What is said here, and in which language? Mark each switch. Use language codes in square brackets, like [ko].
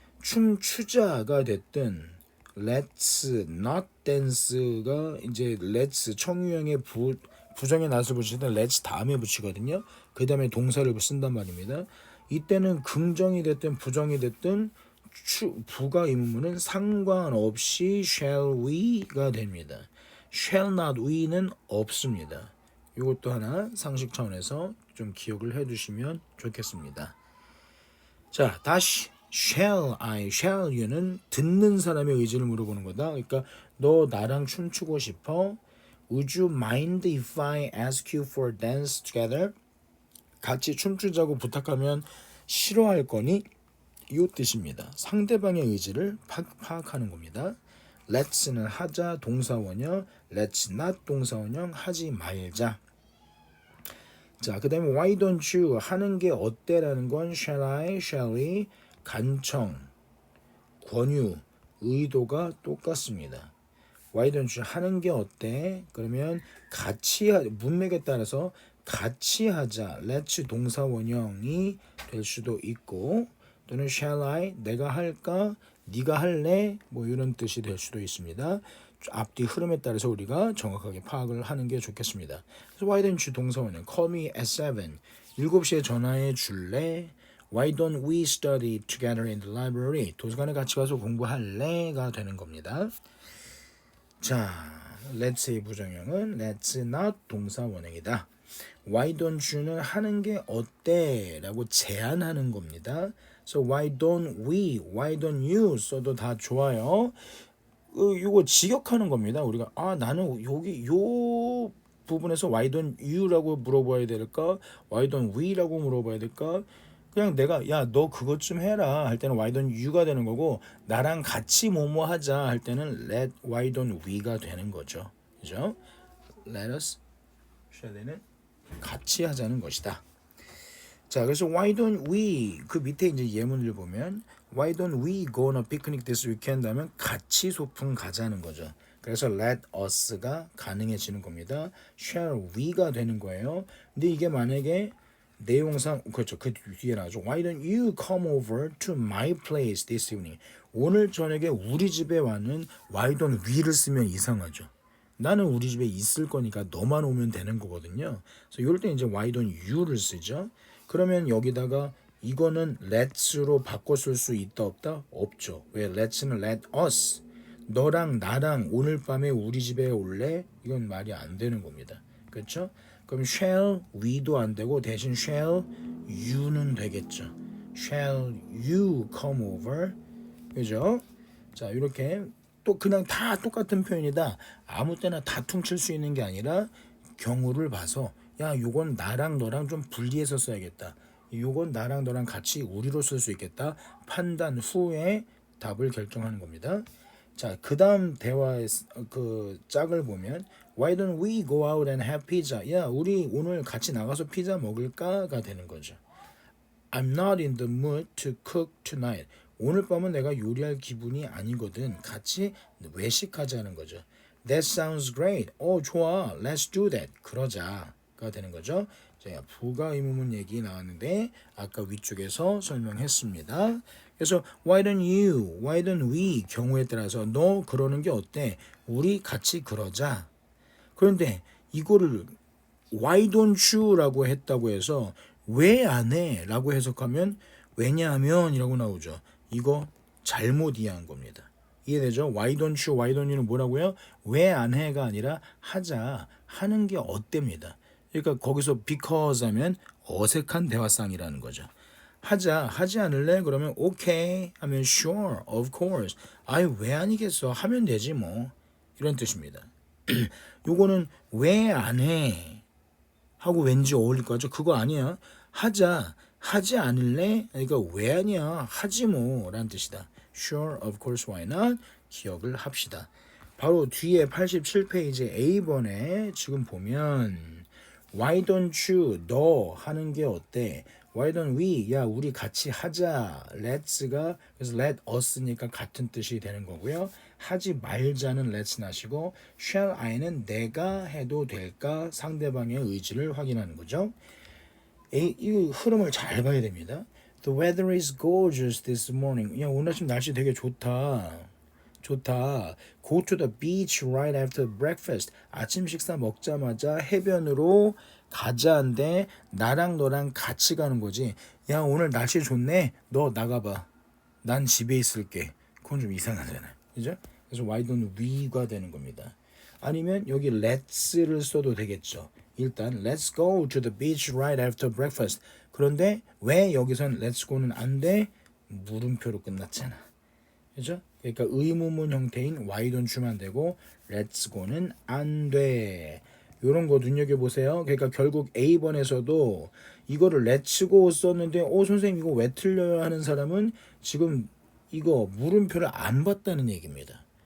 [ko] 춤추자가 됐든 [en] let's not dance [ko] 가 이제 let's 청유형의 부정의 낫을 붙이든 let's 다음에 붙이거든요. 그 다음에 동사를 쓴단 말입니다. 이때는 긍정이 됐든 부정이 됐든 부가 의문문은 상관없이 shall we가 됩니다. [en] shall not we [ko] 는 없습니다. 이것도 하나 상식 차원에서 좀 기억을 해두시면 좋겠습니다. 자, 다시 shall I, shall you는 듣는 사람의 의지를 물어보는 거다. 그러니까 너 나랑 춤추고 싶어? [en] Would you mind if I ask you for dance together? [ko] 같이 춤추자고 부탁하면 싫어할 거니? 이 뜻입니다. 상대방의 의지를 파악하는 겁니다. Let's는 하자 동사원형, Let's not 동사원형 하지 말자. 자, 그 다음에 Why don't you 하는 게 어때라는 건 Shall I, Shall we 간청, 권유, 의도가 똑같습니다. Why don't you 하는 게 어때? 그러면 같이 문맥에 따라서 같이 하자. let's 동사 원형이 될 수도 있고 또는 shall I 내가 할까? 네가 할래? 뭐 이런 뜻이 될 수도 있습니다. 앞뒤 흐름에 따라서 우리가 정확하게 파악을 하는 게 좋겠습니다. 그래서 why don't you 동사 원형 [en] call me at 7 [ko] 7시에 전화해 줄래? [en] Why don't we study together in the library? [ko] 도서관에 같이 가서 공부할래가 되는 겁니다. 자, let's 부정형은 let's not 동사 원형이다. Why don't you는 하는 게 어때? 라고 제안하는 겁니다. [en] So why don't we, why don't you [ko] 써도 다 좋아요. 이거 직역하는 겁니다. 우리가 나는 여기 요 부분에서 why don't you라고 물어봐야 될까? why don't we라고 물어봐야 될까? 그냥 내가 야 너 그것 좀 해라 할 때는 why don't you가 되는 거고 나랑 같이 뭐뭐 하자 할 때는 why don't we가 되는 거죠. 그죠? let us 는 같이 하자는 것이다. 자, 그래서 [en] why don't we 그 밑에 이제 예문을 보면 why don't we go on a picnic this weekend [ko] 하면 같이 소풍 가자는 거죠. 그래서 let us가 가능해지는 겁니다. shall we가 되는 거예요. 근데 이게 만약에 내용상 그렇죠. 그 뒤에 나오죠. [en] Why don't you come over to my place this evening? [ko] 오늘 저녁에 우리 집에 와는 why don't we를 쓰면 이상하죠. 나는 우리 집에 있을 거니까 너만 오면 되는 거거든요. 그래서 이럴 때 이제 why don't you를 쓰죠. 그러면 여기다가 이거는 let's로 바꿔 쓸 수 있다 없다? 없죠. 왜? let's는 let us. 너랑 나랑 오늘 밤에 우리 집에 올래? 이건 말이 안 되는 겁니다. 그렇죠? 그럼 shall we도 안 되고 대신 shall you는 되겠죠. [en] shall you come over? [ko] 그죠? 자, 이렇게 또 그냥 다 똑같은 표현이다. 아무 때나 다 퉁칠 수 있는 게 아니라 경우를 봐서 야, 요건 나랑 너랑 좀 분리해서 써야겠다. 요건 나랑 너랑 같이 우리로 쓸 수 있겠다. 판단 후에 답을 결정하는 겁니다. 자, 그다음 대화의 그 짝을 보면 [en] Why don't we go out and have pizza? [ko] 야, 우리 오늘 같이 나가서 피자 먹을까가 되는 거죠. [en] I'm not in the mood to cook tonight. [ko] 오늘 밤은 내가 요리할 기분이 아니거든. 같이 외식하자는 거죠. [en] That sounds great. [ko] 좋아. [en] Let's do that. [ko] 그러자가 되는 거죠. 자, 부가 의문문 얘기 나왔는데 아까 위쪽에서 설명했습니다. 그래서 why don't you, why don't we 경우에 따라서 너 그러는 게 어때? 우리 같이 그러자. 그런데 이거를 why don't you라고 했다고 해서 왜 안 해? 라고 해석하면 왜냐하면 이라고 나오죠. 이거 잘못 이해한 겁니다. 이해되죠? [en] Why don't you, why don't you는 [ko] 뭐라고요? 왜 안 해가 아니라 하자, 하는 게 어때입니다. 그러니까 거기서 because 하면 어색한 대화상이라는 거죠. 하자, 하지 않을래? [en] 그러면 okay 하면 sure, of course. [ko] 아이 왜 아니겠어? 하면 되지 뭐. 이런 뜻입니다. 요거는 왜 안 해? 하고 왠지 어울릴 것 같죠? 그거 아니야. 하자, 하지 않을래? 그러니까 왜 아니야? 하지 뭐 라는 뜻이다. [en] Sure, of course, why not? [ko] 기억을 합시다. 바로 뒤에 87페이지 A번에 지금 보면 [en] Why don't you? [ko] 너 하는 게 어때? [en] Why don't we? [ko] 야 우리 같이 하자. Let's가 그래서 let us니까 같은 뜻이 되는 거고요. 하지 말자는 let's not이고 shall I는 내가 해도 될까? 상대방의 의지를 확인하는 거죠. 이 흐름을 잘 봐야 됩니다. [en] The weather is gorgeous this morning. [ko] 야 오늘 아침 날씨 되게 좋다. 좋다. [en] Go to the beach right after breakfast. [ko] 아침 식사 먹자마자 해변으로 가자인데 나랑 너랑 같이 가는 거지. 야 오늘 날씨 좋네. 너 나가봐. 난 집에 있을게. 그건 좀 이상하잖아요. 그죠? 그래서 why don't we가 되는 겁니다. 아니면 여기 let's를 써도 되겠죠. [en] 일단 let's go to the beach right after breakfast. [ko] 그런데 왜 여기선 let's go는 안 돼? 물음표로 끝났잖아. 그죠? 그러니까 의문문 형태인 why don't you만 되고 let's go는 안 돼. 이런 거 눈여겨보세요. 그러니까 결국 A번에서도 이거를 let's go 썼는데 선생님 이거 왜 틀려요 하는 사람은 지금 이거 물음표를 안 봤다는 얘기입니다.